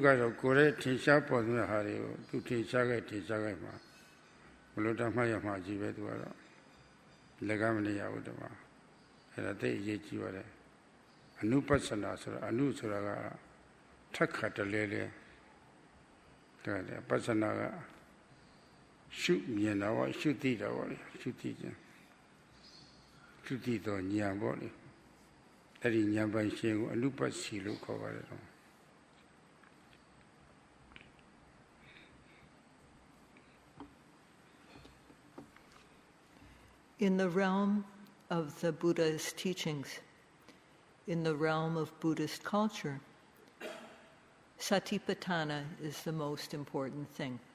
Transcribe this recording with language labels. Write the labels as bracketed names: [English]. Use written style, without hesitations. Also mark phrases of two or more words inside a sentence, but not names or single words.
[Burmese] ကတော့ကိုယ်ရဲ့ထင်ရှားပေါ်တဲ့ဟာတွေကိုသူထင်ရှားခဲ့မှာဘလို့တမှတ်ရမှာကြီးပဲသူကတော့လက်ကမနေရဘူးတမအဲ့ဒါသိအရေးကြီးပါတယ်အနုပဿနာဆိုတာအနုဆိုတာကထက်ခါတလဲလဲတဲ့ပဿနာကရှုမြင်တာပေါ့ရှုသိတာပေါ့လေရှုသိခြင်းရှုသိတော့ဉာဏ်ပေါ့လေအဲ့ဒီဉာဏ်ပိုင်ရှင်ကိုအနုပစီလို့ခေါ်ပါတယ်တော့ [English] In the realm of the Buddha's teachings, in the realm of Buddhist culture, Satipatthana is the most important thing.